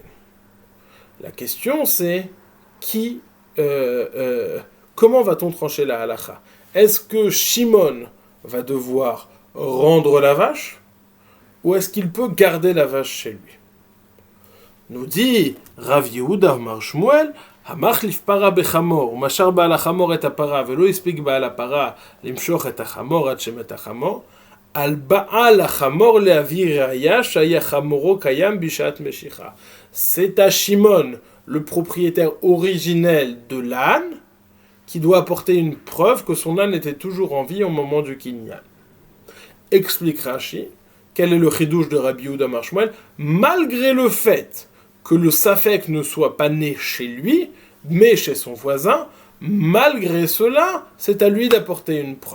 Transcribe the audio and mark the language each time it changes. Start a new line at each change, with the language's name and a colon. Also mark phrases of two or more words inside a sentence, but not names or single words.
French: La question c'est comment va-t-on trancher la halacha? Est-ce que Shimon va devoir rendre la vache ou est-ce qu'il peut garder la vache chez lui? Nous dit
Hebrew: Rav Yehuda Amar Shmuel, המחליף פרה בחמור, ומשאר בעל החמור את הפרה, ולא הספיק בעל הפרה למשוך את החמור עד שמת החמור, על בעל החמור להביא ראיה שהיה חמורו קיים בשעת משיכה.
French: C'est à Shimon, le propriétaire originel de l'âne, qui doit apporter une preuve que son âne était toujours en vie au moment du kinyan. Explique Rashi, quel est le chidouche de Rabbi Yehuda Amar Shmuel, malgré le fait que le Safek ne soit pas né chez lui, mais chez son voisin, malgré cela, c'est à lui d'apporter une preuve.